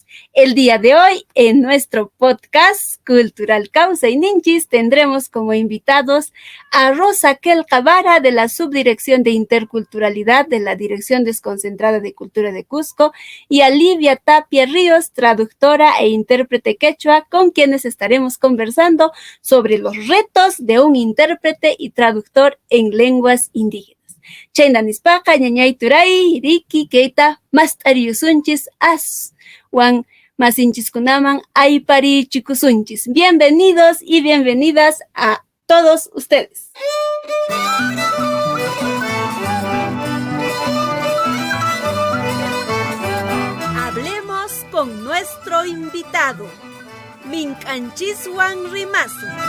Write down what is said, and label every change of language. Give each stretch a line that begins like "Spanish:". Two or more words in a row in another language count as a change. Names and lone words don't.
Spanish: El día de hoy, en nuestro podcast Cultural Kawsayninchis, tendremos como invitados a Rosa Kelcavara de la Subdirección de Interculturalidad de la Dirección Desconcentrada de Cultura de Cusco y a Livia Tapia Ríos, traductora e intérprete quechua, con quienes estaremos conversando sobre los retos de un intérprete y traductor en lenguas indígenas.
Quechua: Chayna nispaqa ñañay turay, riki, keita, mast'ariyusunchis, wan masinchis-kunaman ayparichikusunchis.
Spanish: Bienvenidos y bienvenidas a todos ustedes. Hablemos con nuestro invitado,
Quechua: Mink'anchiswan Rimasu.